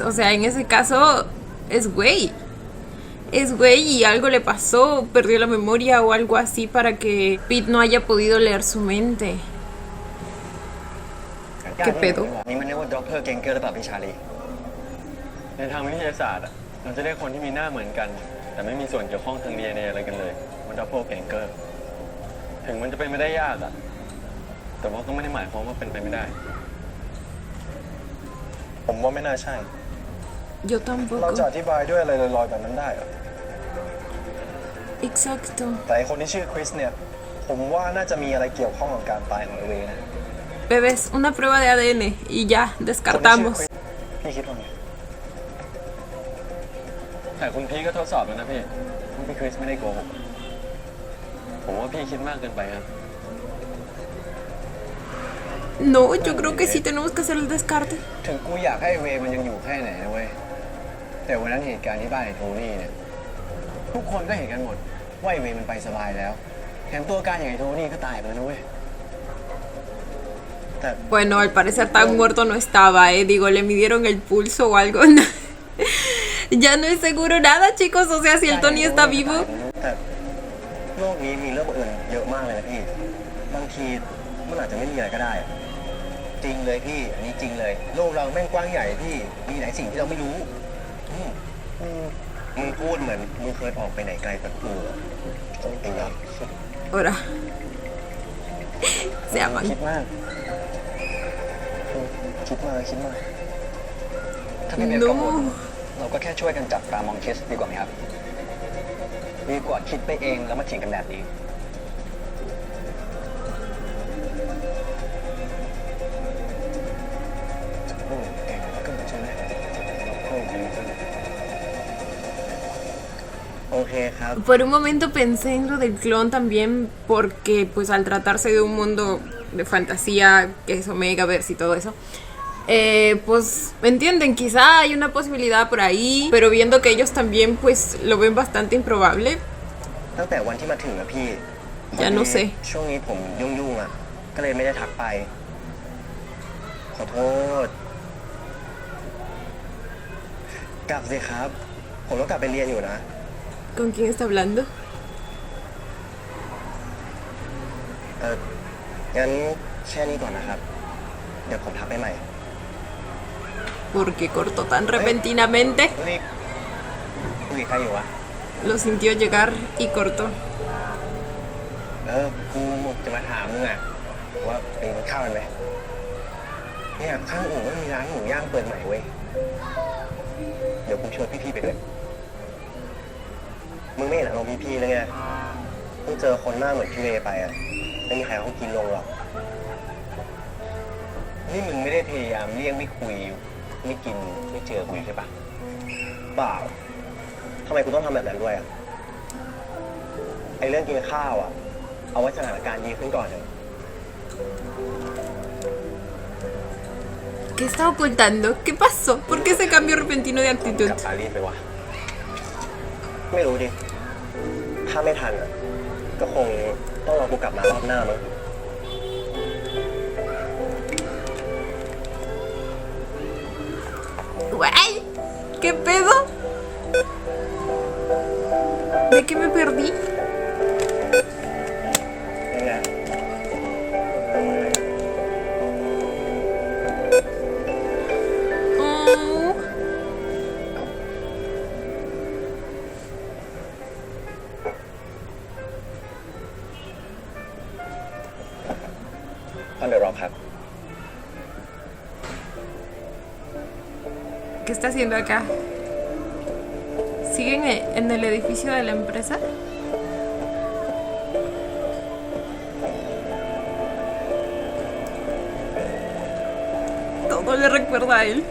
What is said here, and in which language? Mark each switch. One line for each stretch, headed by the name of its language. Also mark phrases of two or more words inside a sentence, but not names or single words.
Spanish: O sea, en ese caso es güey y algo le pasó, perdió la memoria o algo así para que Pete no haya podido leer su mente. ¿Qué pedo?
Thai: นี่มันเรียกว่าด็อกเตอร์เก่งเกินหรือเปล่าพี่ชาลีในทางวิทยาศาสตร์อ่ะเราจะได้คนที่มีหน้าเหมือนกันแต่ไม่มีส่วนเกี่ยวข้องทาง DNA อะไรกันเลยมันด็อกเตอร์เก่งเกินถึงมันจะเป็นไม่ได้ยากอ่ะแต่ว่าก็ไม่ได้หมายความว่าเป็นไปไม่ได้ผมว่าไม่น่าใช่
Spanish: Yo tampoco.
Thai: เราจะอธิบายด้วยอะไรลอยๆแบบนั้นได้เหรอ
Spanish: Exacto.
Thai: แต่คนที่ชื่อคริสเนี่ยผมว่าน่าจะมีอะไรเกี่ยวข้องกับการตายของเวนะ
Spanish: Bebés, una prueba de ADN y ya, descartamos.
Thai: พี่คิดว่าไงแต่คุณพี่ก็ทดสอบแล้วนะพี่ว่าพี่คริสไม่ได้โกหกผมว่าพี่คิดมากเกินไปครับ
Spanish: No, yo creo que sí tenemos que hacer el descarte.
Thai: ถึงกูอยากให้เวมันยังอยู่แค่ไหนนะเว้ยแต่วันนั้นเหตุการณ์ที่บ้านไอ้โทนี่เนี่ยทุกคนก็เห็นกันหมดว่าไอ้เวมันไปสบายแล้วแถมตัวการอย่างไอ้โทนี่ก็ตายไปแล้วนะเว้ย
Spanish: Bueno, al parecer tan muerto no estaba, digo, le midieron el pulso o algo. Ya no es seguro nada, chicos, o sea, si el Tony está vivo.
Thai: แต่โลกนี้มีเรื่องอื่นเยอะมากเลยนะพี่บางทีมันอาจจะไม่มีอะไรก็ได้จริงเลยพี่อันนี้จริงเลยโลกเราแม่งกว้างใหญ่พี่มีหลายสิ่งที่เราไม่รู้มึงพูดเหมือนมึงเคยออกไปไหนไกลจากกูไอ้ยักษ์
Spanish: Ahora, se aman.
Thai: คิดมากคิดมากถ้าพี่เบฟกังวล
Spanish: No.
Thai: เราก็แค่ช่วยกันจับตามองเคสดีกว่าไหมครับดีกว่าคิดไปเองแล้วมาเถียงกันแบบนี้เก่งแล้วก็ใช่ไหมโชคดีจังโอเคครับ
Spanish: Por un momento pensé en lo del clon también porque pues al tratarse de un mundo de fantasía que es Omegaverse y todo eso, pues entienden, quizá hay una posibilidad por ahí, pero viendo que ellos también pues lo ven bastante improbable,
Thai: ตั้งแต่วันที่มาถึงอะพี่
Spanish: ya no sé.
Thai: ช่วงนี้ผมยุ่งๆอะก็เลยไม่ได้ทักไป ขอโทษ กลับสิครับ ผมต้องกลับไปเรียนอยู่นะ
Spanish: ¿Con quién está hablando?
Thai: งั้นแค่นี้ก่อนนะครับ เดี๋ยวผมทักไปใหม่
Spanish: ¿Por qué cortó tan repentinamente?
Thai: เฮ้ยคุยกับใครอยู่วะ
Spanish: Lo sintió llegar y cortó.
Thai: กูจะมาถามมึงอะว่าไปกินข้าวกันไหมเนี่ยข้างอู่ก็มีร้านหมูย่างเปิดใหม่เว้ย เดี๋ยวกูชวนพี่ๆไปด้วย มึงไม่เห็นอารมณ์พี่ๆเลยไงเพิ่งเจอคนหน้าเหมือนพี่เวไปอะไม่มีใครเขากินลงหรอก นี่มึงไม่ได้พยายามเลี่ยงไม่คุยไม่กินไม่เจอกูใช่ปะเปล่าทำไมกูต้องทำแบบนั้นด้วยอะไอเรื่องกินข้าวอะเอาไว้สถานการณ์ดีขึ้นก่อนเถอะ
Spanish: ¿Qué está ocultando? ¿Qué pasó? ¿Por qué ese cambio repentino de
Thai: ก
Spanish: actitud?
Thai: ลับปารีสไปวะไม่รู้ดิ ถ้าไม่ทันอะก็คงต้องรอกูกลับมารอบหน้ามั้ง
Spanish: ¡Guay! ¿Qué pedo? ¿De qué me perdí?
Thai: ยังไง Oh. คอนเดอร์ร็อกครับ
Spanish: ¿Qué está haciendo acá? ¿Siguen en el edificio de la empresa? Todo le recuerda a él.